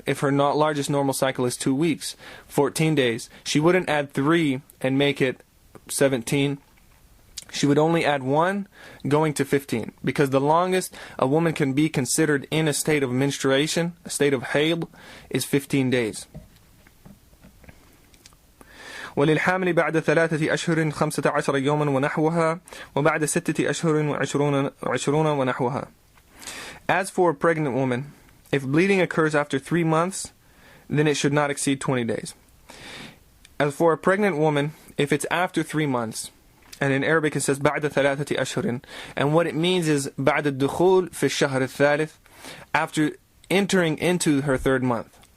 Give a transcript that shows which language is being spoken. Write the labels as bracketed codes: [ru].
[en] If her largest normal cycle is 2 weeks, 14 days, she wouldn't add 3 and make it 17. She would only add 1, going to 15. Because the longest a woman can be considered in a state of menstruation, a state of hayd, is 15 days. [ar] وللحامل بعد 3 أشهر 15 يوما ونحوها وبعد 6 أشهر و20 ونحوها. [en] As for a pregnant woman, if bleeding occurs after 3 months, then it should not exceed 20 days. As for a pregnant woman, if it's after 3 months, and in Arabic it says [ar] بعد 3 أشهر, [en] and what it means is [ar] بعد الدخول في الشهر الثالث, [en] after entering into her 3rd month.